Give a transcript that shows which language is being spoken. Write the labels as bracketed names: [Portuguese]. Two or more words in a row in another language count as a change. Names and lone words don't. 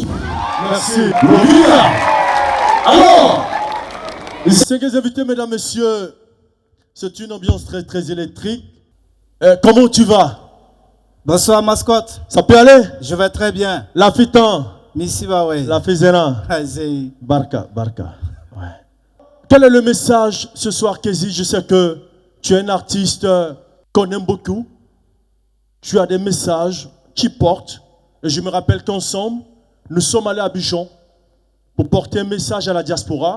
[French] Merci. Lovilia. Alors, les 5 invités, mesdames, messieurs, c'est une ambiance très, très électrique. Comment tu vas? Bonsoir, mascotte. Ça peut aller? Je vais très bien. La fitan. Merci, Bawe. La fizena. Barka, barka. Ouais. Quel est le message ce soir, Kézi? Je sais que tu es un artiste qu'on aime beaucoup. tu as des messages qui portent. Et je me rappelle qu'ensemble, nous sommes allés à Abidjan pour porter un message à la diaspora.